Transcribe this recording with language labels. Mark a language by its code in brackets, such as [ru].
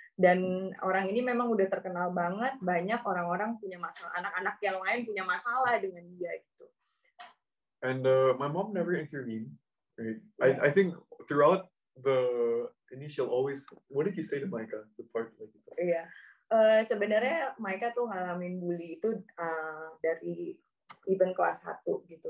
[id] Dan orang ini memang udah terkenal banget, banyak orang-orang punya masalah, anak-anak yang lain punya masalah dengan dia gitu. [en] And my mom never intervened. Right? I think throughout the initial always, what did you say to Micah? The part like [id] itu? Iya. Sebenarnya Micah tuh ngalamin bully itu dari even kelas 1 gitu.